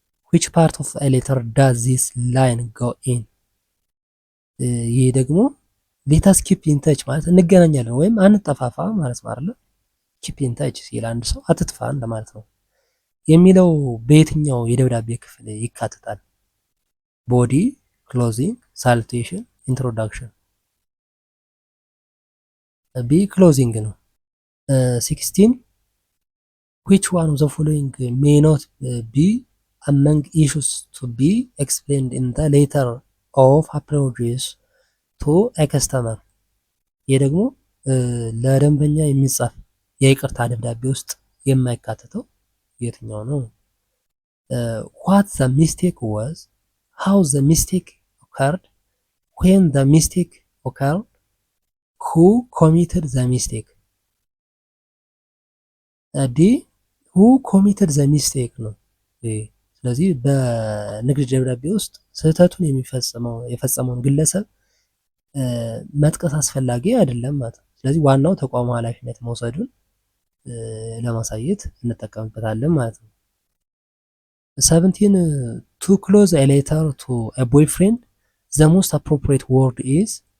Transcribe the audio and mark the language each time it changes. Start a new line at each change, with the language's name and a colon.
English: which part of a letter does this line go in?
Amharic: ይህ ደግሞ
English: let us keep in touch
Amharic: ማለት እንገናኛለን ወይም አንጠፋፋ ማለት ነው አይደል?
English: keep in touch
Amharic: ሲል አንድ ሰው አትጥፋ እንደማለት ነው የሚለው በየትኛው የደብዳቤ ክፍል ይካተታል?
English: ቦዲ፣ ክሎዚንግ፣ ሳሉቴሽን፣ ኢንትሮዳክሽን። ቢ ክሎዚንግ ነው። 16 which one of the following may not be among issues to be explained in the letter of apologies to a customer?
Amharic: ይህ ደግሞ ለደንበኛ የሚጻፍ የይቅርታ ደብዳቤ ውስጥ የማይካተተው የትኛው ነው?
English: what the mistake was, how the mistake occurred, when the mistake occurred, who committed the mistake?
Amharic: ዲ
English: who committed the mistake
Amharic: ነው። ስለዚህ በንግድ ደብዳቤ ውስጥ ስህተቱን የፈጸመውን ግለሰብ መጥቀስ አስፈላጊ አይደለም ማለት ነው። ስለዚህ ዋናው ተቋሙ ኃላፊነት መውሰዱን ለማሳየት እንጠቀምበታለን ማለት ነው። 17
English: to close a letter to a boyfriend the most appropriate word is?